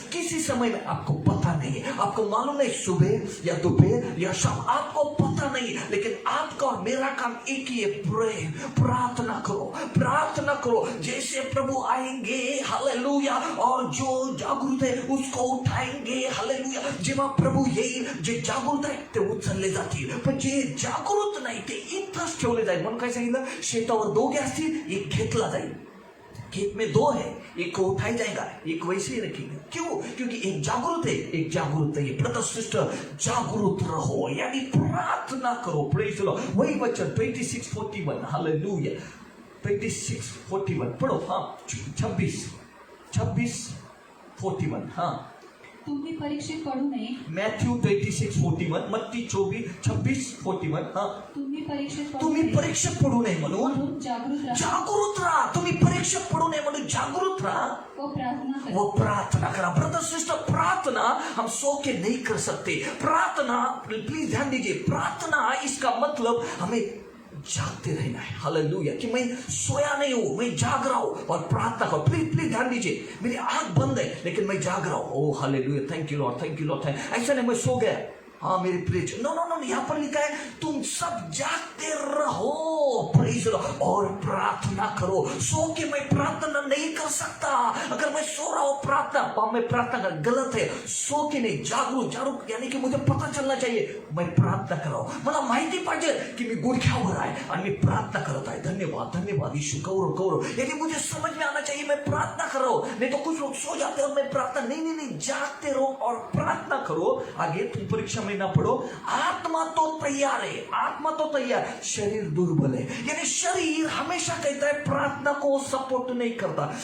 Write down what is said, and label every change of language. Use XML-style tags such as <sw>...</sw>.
<hi>किसी समय में आपको पता नहीं है, आपको मालूम नहीं सुबह या दोपहर या शाम, आपको पता नहीं, लेकिन आपका और मेरा काम एक ही है, प्रे. प्रार्थना करो, प्रार्थना करो. जैसे प्रभु आएंगे, हालेलुया, और जो जागृत है उसको उठाएंगे. हालेलुया.</hi> <mr>जेव्हा प्रभू येईल, जे जागृत आहे ते उचलले जातील, पण जे जागृत नाही ते इथंच ठेवले जाईल. म्हणून काय सांगितलं, शेतावर दोघे असतील, एक घेतला जाईल.</mr> <hi>खेत में दो है, एक को उठाया जाएगा, एक वैसे ही रखेंगे. क्यों? क्योंकि एक जागृत है, एक जागृत नहीं. ब्रदर सिस्टर, जागृत रहो, यानी प्रार्थना करो.</hi> <en>Praise the Lord.</en> <hi>वही वचन 26:41. हालेलुया. 26:41 पढ़ो. हाँ, 26:41. हाँ,</hi> <mr>तुम्ही परीक्षेत पडू नये.</mr> <hi>मॅथ्यू 26:41, मत्ती 26:41. हाँ,</hi> <mr>तुम्ही परीक्षेत पडू तुम्ही नये परीक्षेत पडू नये म्हणून म्हणून जागृत राहा जागृत राहा. तुम्ही परीक्षेत पडू नये म्हणून जागृत राहा व प्रार्थना करा. वो प्रार्थना करा.</mr> <hi>ब्रदर सिस्टर, प्रार्थना हम सो के नहीं कर सकते. प्रार्थना, प्लीज ध्यान दीजिए, प्रार्थना इसका मतलब हमें जागते रहना है. हालेलुया. कि मैं सोया नहीं हूं, मैं जाग रहा हूं और प्रार्थना करो. प्लीज प्लीज ध्यान दीजिए, मेरी आंख बंद है लेकिन मैं जाग रहा हूं. ओ hallelujah.</hi> <en>Thank you Lord, thank you Lord.</en> <hi>ऐसा नहीं मैं सो गया, हाँ मेरी प्रेज.</hi> <en>no no no,</en> <hi>यहाँ पर लिखा है तुम सब जागते रहो, प्रेज लॉर्ड, और प्रार्थना करो. सो के मैं प्रार्थना नहीं कर सकता. अगर मैं सो रहा हूं प्रार्थना, मैं प्रार्थना कर, गलत है. सो के नहीं, जागरूक. जागरूक यानी कि मुझे पता चलना चाहिए मैं प्रार्थना कर रहा हूं.</hi> <mr>मला माहिती पाहिजे की मी गुडघ्यावर आहे आणि मी प्रार्थना करत आहे. धन्यवाद धन्यवाद यीशु. गौरव गौरव.</mr> <hi>यानी मुझे समझ में आना चाहिए मैं प्रार्थना कर रहा हूं. नहीं तो कुछ लोग सो जाते हैं और मैं प्रार्थना नहीं नहीं नहीं, जागते रहो और प्रार्थना करो. आगे तुम परीक्षा में ना पढ़ो. आत्मा तो तैयार है, आत्मा तो तैयार, शरीर दुर्बल है. यानी शरीर हमेशा कहता है प्रार्थना को सपोर्ट नहीं करता.</hi>